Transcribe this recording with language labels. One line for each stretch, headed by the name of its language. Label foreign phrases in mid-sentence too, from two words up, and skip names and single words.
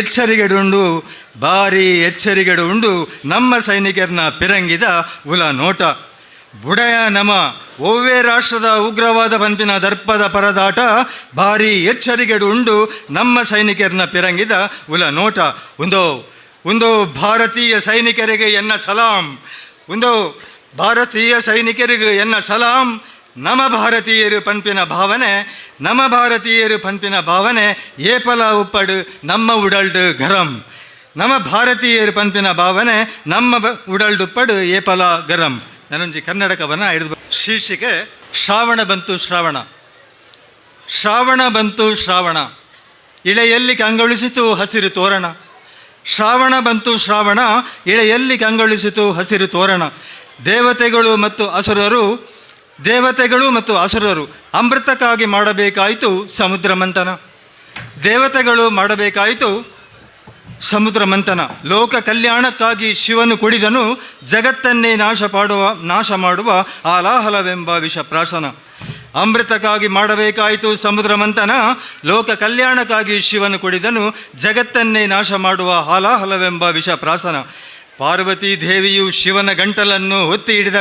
Tulu: ಎಚ್ಚರಿಕೆಡು ಉಂಡು ನಮ್ಮ ಸೈನಿಕರನ್ನ ಪಿರಂಗಿದ ಉಲ ನೋಟ ಬುಡಯ ನಮ ಒವ್ವೇ ರಾಷ್ಟ್ರದ ಉಗ್ರವಾದ ಪಂಪಿನ ದರ್ಪದ ಪರದಾಟ ಭಾರಿ ಎಚ್ಚರಿಕೆಡು ಉಂಡು ನಮ್ಮ ಸೈನಿಕರನ್ನ ಪಿರಂಗಿದ ಉಲ ನೋಟ ಒಂದು ಭಾರತೀಯ ಸೈನಿಕರಿಗೆ ಎನ್ನ ಸಲಾಂ ಭಾರತೀಯ ಸೈನಿಕರಿಗೆ ಎನ್ನ ಸಲಾಂ ನಮ್ಮ ಭಾರತೀಯರು ಪಂಪಿನ ಭಾವನೆ ಏಪಲ ಉಪ್ಪಡು ನಮ್ಮ ಉಡಲ್ಡು ಗರಂ ನಮ್ಮ ಭಾರತೀಯರು ಪಂಪಿನ ಭಾವನೆ ನಮ್ಮ ಉಡಲ್ಡು ಉಪ್ಪಡು ಏಪಲ ಗರಂ. ನಾನೊಂಜಿ ಕನ್ನಡ ಕವನ
Kannada: ಹಿಡಿದು ಶೀರ್ಷಿಕೆ ಶ್ರಾವಣ ಬಂತು ಶ್ರಾವಣ ಇಳೆಯಲ್ಲಿ ಕಂಗೊಳಿಸಿತು ಹಸಿರು ತೋರಣ ಶ್ರಾವಣ ಬಂತು ಶ್ರಾವಣ ಇಳೆಯಲ್ಲಿ ಕಂಗೊಳಿಸಿತು ಹಸಿರು ತೋರಣ ದೇವತೆಗಳು ಮತ್ತು ಅಸುರರು ಅಮೃತಕ್ಕಾಗಿ ಮಾಡಬೇಕಾಯಿತು ಸಮುದ್ರ ಮಂಥನ ಲೋಕ ಕಲ್ಯಾಣಕ್ಕಾಗಿ ಶಿವನು ಕುಡಿದನು ಜಗತ್ತನ್ನೇ ನಾಶ ಮಾಡುವ ಆಲಾಹಲವೆಂಬ ವಿಷಪ್ರಾಶನ ಅಮೃತಕ್ಕಾಗಿ ಮಾಡಬೇಕಾಯಿತು ಸಮುದ್ರ ಮಂಥನ ಲೋಕ ಕಲ್ಯಾಣಕ್ಕಾಗಿ ಶಿವನು ಕುಡಿದನು ಜಗತ್ತನ್ನೇ ನಾಶ ಮಾಡುವ ಹಾಲಾಹಲವೆಂಬ ವಿಷಪ್ರಾಶನ ಪಾರ್ವತೀ ದೇವಿಯು ಶಿವನ ಗಂಟಲನ್ನು ಒತ್ತಿ